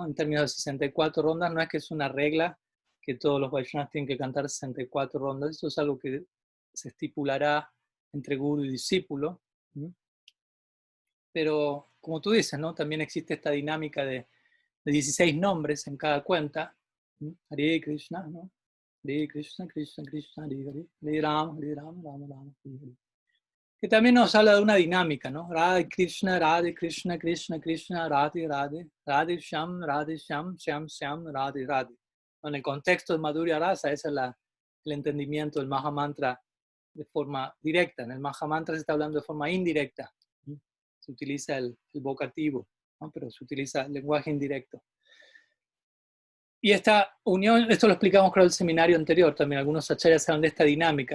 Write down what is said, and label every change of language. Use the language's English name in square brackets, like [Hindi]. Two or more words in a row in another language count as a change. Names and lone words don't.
[Spanish] En términos de 64 rondas, no es que es una regla que todos los Vaishnavas tienen que cantar 64 rondas, eso es algo que se estipulará entre guru y discípulo. Pero como tú dices, ¿no? También existe esta dinámica de 16 nombres en cada cuenta. Hare Krishna, ¿no? Hare Krishna, Krishna Krishna, Hare Hare, Hare Rama, Hare Rama, Rama Rama, Hare Hare. Que también nos habla de una dinámica, ¿no? Radhe Krishna, Krishna Krishna, Radhe Radhe, Radhe Shyam, Shyam Shyam, Radhe Radhe. En el contexto de Madhurya Rasa, ese es el entendimiento del Mahamantra de forma directa. En el Mahamantra se está hablando de forma indirecta. Se utiliza el vocativo, ¿no? Pero se utiliza el lenguaje indirecto. Y esta unión, esto lo explicamos creo en el seminario anterior también, algunos acharyas hablan de esta dinámica.